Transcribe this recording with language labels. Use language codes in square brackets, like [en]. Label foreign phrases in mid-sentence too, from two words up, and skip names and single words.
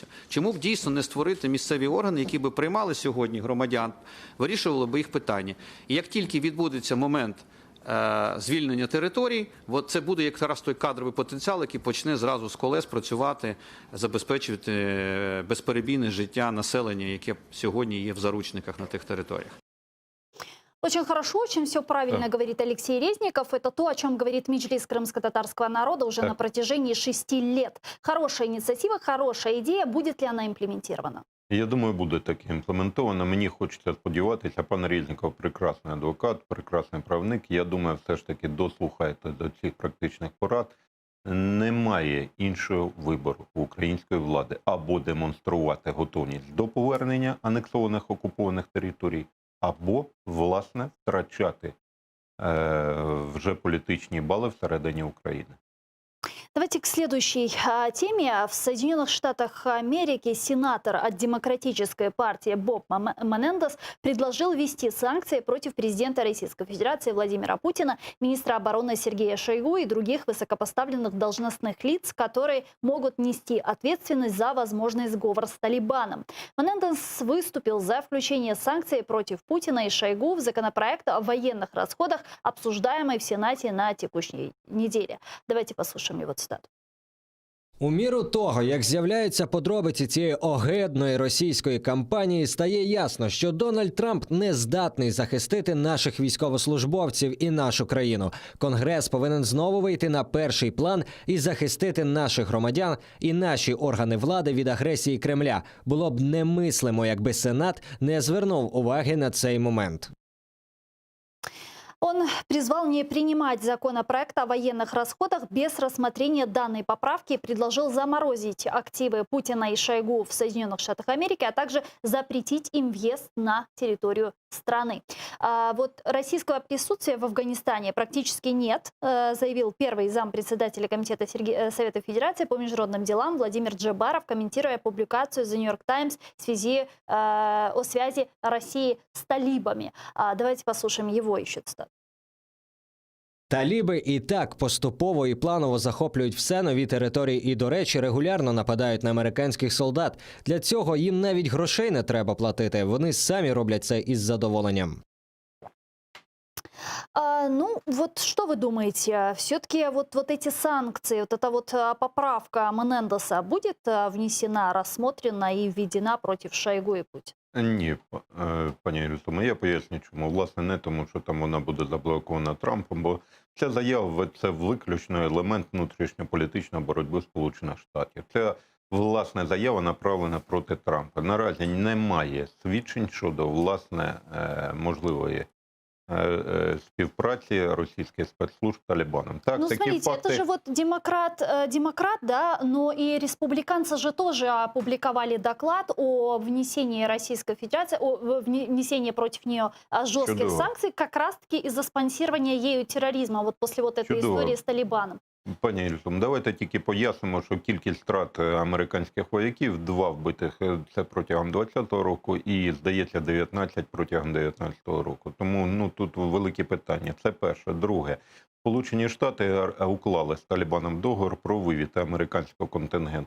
[uk] Чому б дійсно не створити місцеві органи, які би приймали сьогодні громадян, вирішували би їх питання. І як тільки відбудеться момент звільнення територій, от це буде якраз той кадровий потенціал, який почне зразу з колес працювати, забезпечувати безперебійне життя населення, яке сьогодні є в заручниках на тих територіях. [ru] Очень хорошо, очень все правильно говорит Алексей Резников. Это то, о чем говорит Меджлис крымско-татарского народа уже на протяжении 6 лет. Хорошая инициатива, хорошая идея. Будет ли она имплементирована? [uk] Я думаю, буде таке імплементовано. Мені хочеться сподіватися, пан Резніков прекрасний адвокат, прекрасний правник. Я думаю, все ж таки дослухайте до цих практичних порад. Немає іншого вибору у української влади або демонструвати готовність до повернення анексованих окупованих територій, або, власне, втрачати вже політичні бали всередині України. [ru] Давайте к следующей теме. В Соединенных Штатах Америки сенатор от Демократической партии Боб Менендес предложил ввести санкции против президента Российской Федерации Владимира Путина, министра обороны Сергея Шойгу и других высокопоставленных должностных лиц, которые могут нести ответственность за возможный сговор с Талибаном. Менендес выступил за включение санкций против Путина и Шойгу в законопроект о военных расходах, обсуждаемый в Сенате на текущей неделе. Давайте послушаем его цитату. [uk] У міру того, як з'являються подробиці цієї огидної російської кампанії, стає ясно, що Дональд Трамп не здатний захистити наших військовослужбовців і нашу країну. Конгрес повинен знову вийти на перший план і захистити наших громадян і наші органи влади від агресії Кремля. Було б немислимо, якби Сенат не звернув уваги на цей момент. [ru] Он призвал не принимать законопроект о военных расходах без рассмотрения данной поправки и предложил заморозить активы Путина и Шойгу в Соединенных Штатах Америки, а также запретить им въезд на территорию страны. Вот российского присутствия в Афганистане практически нет, заявил первый зампредседателя Комитета Совета Федерации по международным делам Владимир Джебаров, комментируя публикацию The New York Times о связи России с талибами. Давайте послушаем его еще цитату. [uk] Таліби і так поступово і планово захоплюють все нові території і, до речі, регулярно нападають на американських солдат. Для цього їм навіть грошей не треба платити. Вони самі роблять це із задоволенням. [ru] Ну, вот что вы думаете? Все-таки вот эти санкции, вот эта вот поправка Менендеса будет внесена, рассмотрена и введена против Шойгу и Путина? [uk] Ні, пані Юрисома, я поясню чому. Власне, не тому, що там вона буде заблокована Трампом, бо ця заява – це виключно елемент внутрішньополітичної боротьби Сполучених Штатів. Ця, власне, заява направлена проти Трампа. Наразі немає свідчень щодо, власне, можливої співпраці російських спецслужб з Талибаном. Так, Ну, такі [ru] смотрите, [uk] факти... [ru] это же вот демократ, да, но и республиканцы же тоже опубликовали доклад о внесении Российской Федерации, о внесении против нее жестких [uk] Чудово. [ru] санкций, как раз-таки из-за спонсирования ею терроризма, вот после вот этой [uk] Чудово. [ru] истории с Талибаном. [uk] Пані Ільсум, давайте тільки пояснимо, що кількість втрат американських вояків, 2 вбитих – це протягом 2020 року і, здається, 19 протягом 2019 року. Тому тут великі питання. Це перше. Друге. Сполучені Штати уклали з Талібаном договір про вивід американського контингенту.